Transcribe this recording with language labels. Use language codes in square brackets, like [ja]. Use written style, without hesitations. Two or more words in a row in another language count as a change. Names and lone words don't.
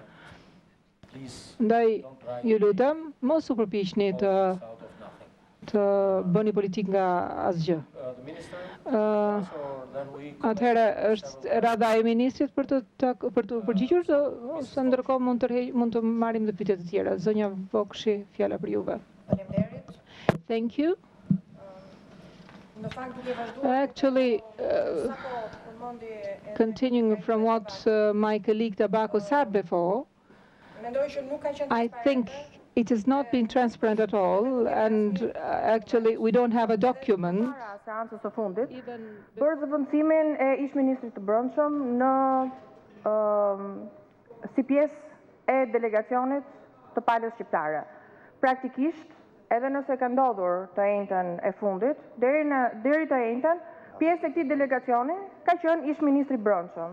[sq] Ndaj ju lutem mos u përpiqni të bëni politik nga asgjë. Atëherë është radha e ministrit për të përgjigjur ose ndërkohë mund të marrim dhe pyetje të tjera. Zonja Vokshi, fjala për juve. Faleminderit. [en] Thank you. [sq] Në fakt duke vazhduar [en] Actually, continuing from what my colleague Tabako said before, [sq] mendoj që nuk ka qenë [en] I think it has not been transparent at all, and actually we don't have a document. [sq] Seancës së fundit për zëvendësimin e ish-ministrit të brendshëm në si pjesë e delegacionit të palës shqiptare. Praktikisht, edhe nëse ka ndodhur të njëjtën e fundit, deri të njëjtën, pjesë e këtij delegacioni ka qenë ish-ministri i brendshëm.